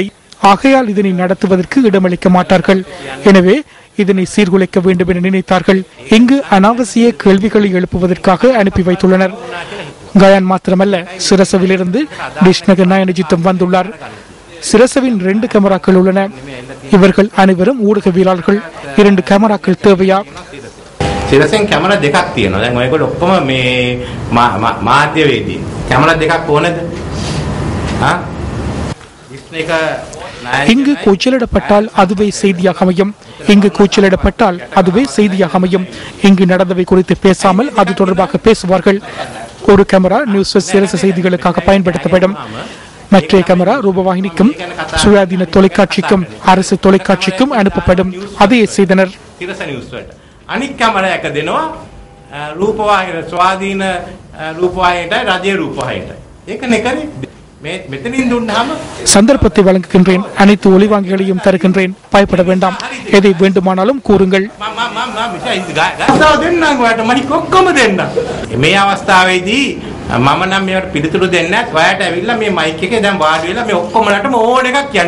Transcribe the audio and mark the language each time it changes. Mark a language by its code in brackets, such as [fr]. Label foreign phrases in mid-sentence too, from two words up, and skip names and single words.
[ta] ஆகையால் இதனை நடத்துவதற்கு இடமளிக்க மாட்டார்கள். எனவே இதனை சீர்குலைக்க வேண்டும் என நினைத்தார்கள். இங்கு அனாவசிய கேள்விகளை எழுப்புவதற்காக அனுப்பி வைத்துள்ளனர். கயான் மாத்திரமல்ல, சிரசவிலிருந்து டிஷ்நகர் நாயனஜித்தும் வந்துள்ளார். சிரசவின் 2 கேமராக்கள் உள்ளன. இவர்கள் அனைவரும் ஊடகவியலாளர்கள். 2 கேமராக்கள் தேவையா? [si] සිරසෙන් කැමරා දෙකක් තියෙනවා. දැන් ඔයගොල්ලෝ ඔක්කොම මේ මාධ්‍යවේදී. කැමරා දෙකක් ඕනද? [ta] இங்கு கூச்சலிடப்பட்டால் அதுவே செய்தியாக அமையும். இங்கு கூச்சலிடப்பட்டால் அதுவே செய்தியாக அமையும். இங்கு நடந்தவை குறித்து பேசாமல் அது தொடர்பாக பேசுவார்கள். ஒரு கேமரா நியூஸ் சிரச செய்திகளுக்காக பயன்படுத்தப்படும். மற்ற கேமரா ரூபவாகினிக்கும் சுயாதீன தொலைக்காட்சிக்கும் அரசு தொலைக்காட்சிக்கும் அனுப்பப்படும். அதையே செய்தனர். [si] අනික් කැමරා එක දෙනවා රූපවාහිනිය ස්වාධීන රූපවාහිනියට රජයේ රූපවාහිනියට. ඒකනේ කරේ. මේ මෙතනින් දුන්නාම [ta] சந்தர்ப்பத்தை வழங்குகின்றேன். அனைத்து ஒளிவாங்கிகளையும் தருகின்றேன். பயப்பட வேண்டாம். எதை வேண்டுமானாலும் கூறுங்கள். [si] මේ අවස්ථාවේදී මම නම් මේවට පිළිතුරු දෙන්නේ නැහැ. ඔයාලට ඇවිල්ලා මේ මයික් එකේ දැන් වාඩි වෙලා මේ ඔක්කොමලටම ඕන එකක් කියන්න.